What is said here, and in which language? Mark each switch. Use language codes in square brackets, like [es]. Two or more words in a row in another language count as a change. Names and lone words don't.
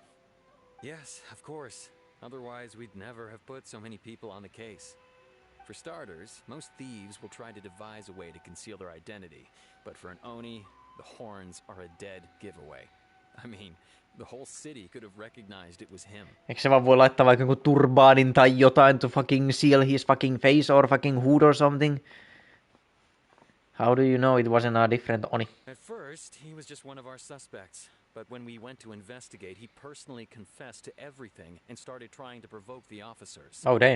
[en] Yes, of course. Otherwise, we'd never have put so many people on the case. For starters, most thieves will try to devise a way to conceal their identity, but for an Oni, the horns are a dead giveaway. I mean, the whole city could have recognized it was him. [fi] Eikö se vaan voi laittaa vaikka joku turbaanin tai jotain [en] to fucking seal his fucking face or fucking hood or something? How do you know it wasn't a different Oni? At first, he was just one of our suspects. But when we went to investigate, he personally confessed to everything and started trying to provoke the officers. Oh, damn.